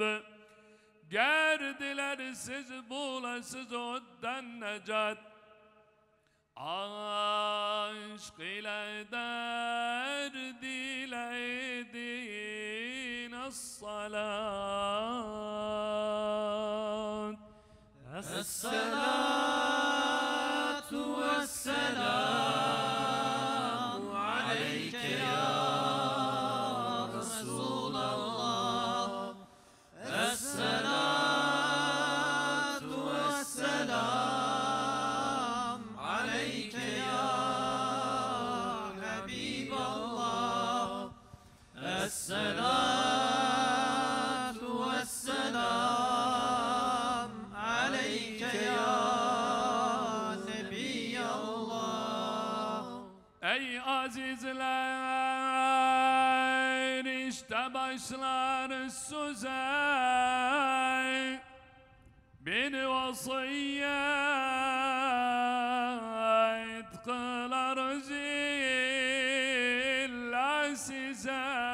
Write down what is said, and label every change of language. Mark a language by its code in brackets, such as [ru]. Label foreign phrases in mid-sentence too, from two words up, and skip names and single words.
[tr] Gerdiler siz bulasız oddan necat, aşk ile derd dileydin as-salat. [ar] الصلاة والسلام عليك يا رسول الله. الصلاة والسلام عليك يا حبيب الله. الصلاة والسلام عليك يا نبي الله. [tr] Ey azizler, işte başlar söze bir vasiyet kılar zilla size.